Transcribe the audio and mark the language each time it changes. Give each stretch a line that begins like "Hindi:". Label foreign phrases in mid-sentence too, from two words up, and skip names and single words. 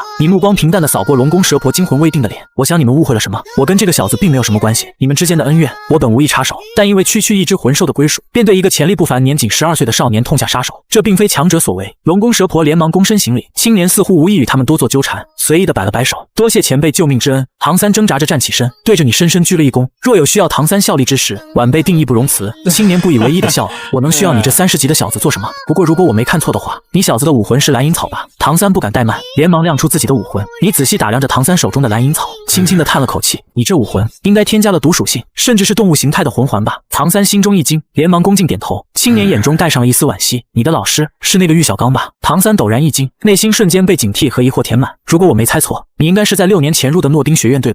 Chinese: 你目光平淡地掃過龍宮蛇婆驚魂未定的臉，我想你們誤會了什麼，我跟這個小子並沒有什麼關係，你們之間的恩怨我本無意插手，但因為區區一只魂獸的歸屬，便對一個潛力不凡年僅12歲的少年痛下殺手，這並非強者所為。龍宮蛇婆連忙躬身行禮，青年似乎無意與他們多做糾纏，隨意地擺了擺手，多謝前輩救命之恩。唐三掙扎着站起身，對着你深深鞠了一躬，若有需要唐三效力之時，晚輩定義不容辭。青年不以為意地笑了，我能需要你這30級的小子做什麼？不过如果我沒看錯的話，你小子的武魂是藍銀草吧？唐三不敢怠慢，連忙亮出自己的武魂。你仔細打量着唐三手中的藍银草，輕輕地嘆了口氣，你這武魂應該添加了毒屬性，甚至是動物形態的魂環吧？唐三心中一驚，連忙恭敬點頭。青年眼中帶上了一絲惋惜，你的老師是那個玉小剛吧？唐三陡然一驚，內心瞬間被警惕和疑惑填滿。如果我沒猜錯，你應該是在6年前入的諾丁學院對吧？